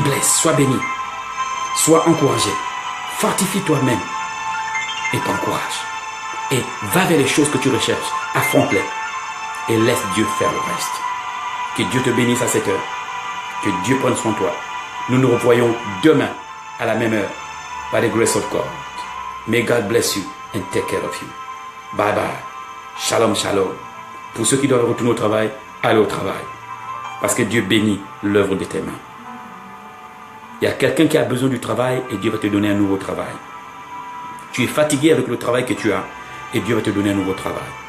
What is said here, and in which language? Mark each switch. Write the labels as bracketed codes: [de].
[en] Be blessed. [fr] Sois béni. Sois encouragé. Fortifie toi-même. Et t'encourage. Et va vers les choses que tu recherches. Affronte-les. Et laisse Dieu faire le reste. Que Dieu te bénisse à cette heure. Que Dieu prenne soin de toi. Nous nous revoyons demain à la même heure. [en] By the grace of God. May God bless you and take care of you. Bye bye. Shalom, shalom. [fr] Pour ceux qui doivent retourner au travail, allez au travail. Parce que Dieu bénit l'œuvre de tes mains. Il y a quelqu'un qui a besoin du travail et Dieu va te donner un nouveau travail. Tu es fatigué avec le travail que tu as et Dieu va te donner un nouveau travail.